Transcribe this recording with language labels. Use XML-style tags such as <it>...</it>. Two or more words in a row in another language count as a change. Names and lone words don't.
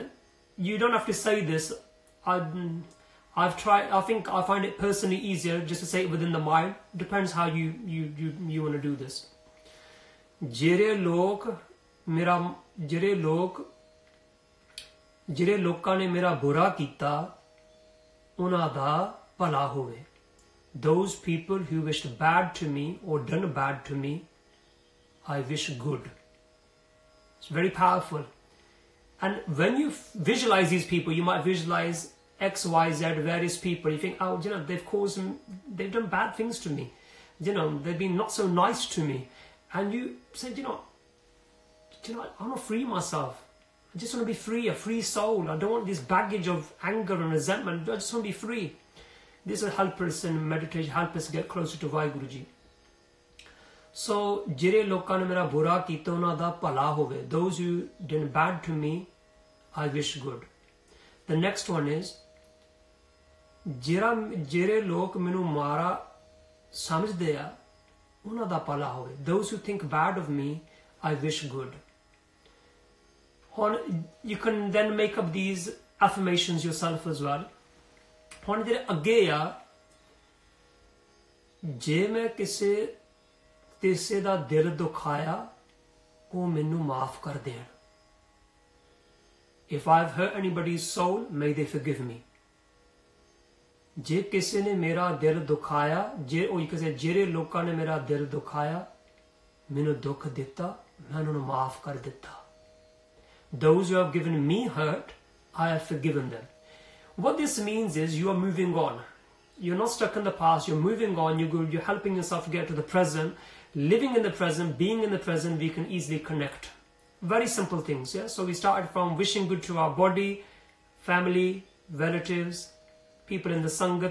<en>You don't have to say this. I've tried, I think I find it personally easier just to say it within the mind. Depends how you want to do this.</en> <pa>ਜਿਹੜੇ ਲੋਕਾਂ ਨੇ ਮੇਰਾ ਬੁਰਾ ਕੀਤਾ, ਉਹਨਾਂ ਦਾ ਭਲਾ ਹੋਵੇ.</pa> <en>Those people who wished bad to me or done bad to me, I wish good. It's very powerful. And when you visualize these people, you might visualize X, Y, Z, various people. You think, oh, you know, they've done bad things to me. You know, they've been not so nice to me. And you say, you know, I want to free myself. I just want to be free, a free soul. I don't want this baggage of anger and resentment. I just want to be free. This will help us in meditation, help us get closer to Vaheguruji.</en> <pa>So, ਜਿਹੜੇ ਲੋਕਾਂ ਨੇ ਮੇਰਾ ਬੁਰਾ ਕੀਤਾ ਉਹਨਾਂ ਦਾ ਭਲਾ ਹੋਵੇ.</pa> <en>Those who did bad to me, I wish good. The next one is,</en> <pa>ਜਿਹੜੇ ਲੋਕ ਮੈਨੂੰ ਮਾੜਾ ਸਮਝਦੇ ਆ, ਉਹਨਾਂ ਦਾ ਭਲਾ ਹੋਵੇ.</pa> <en>Those who think bad of me, I wish good. You can then make up these affirmations yourself as well.</en> <pa>ਹੁਣ ਜਿਹੜੇ ਅੱਗੇ ਆ, ਜੇ ਮੈਂ ਕਿਸੇ ਤਿੱਸੇ ਦਾ ਦਿਲ ਦੁਖਾਇਆ, ਉਹ ਮੈਨੂੰ ਮਾਫ਼ ਕਰ ਦੇਣ.</pa> <en>If I've hurt anybody's soul, may they forgive me.</en> <pa>ਜੇ ਕਿਸੇ ਨੇ ਮੇਰਾ ਦਿਲ ਦੁਖਾਇਆ,</pa> <en>or you can say,</en> <pa>ਜਿਹੜੇ ਲੋਕਾਂ ਨੇ ਮੇਰਾ ਦਿਲ ਦੁਖਾਇਆ, ਮੈਨੂੰ ਦੁੱਖ ਦਿੱਤਾ, ਮੈਂ ਉਹਨਾਂ ਨੂੰ ਮਾਫ਼ ਕਰ ਦਿੱਤਾ.</pa> <en>Those who have given me hurt, I have forgiven them. What this means is you are moving on. You're not stuck in the past, you're moving on, you're helping yourself to get to the present, living in the present, being in the present, we can easily connect. Very simple things, yeah? So we started from wishing good to our body, family, relatives, people in the Sangat.</en>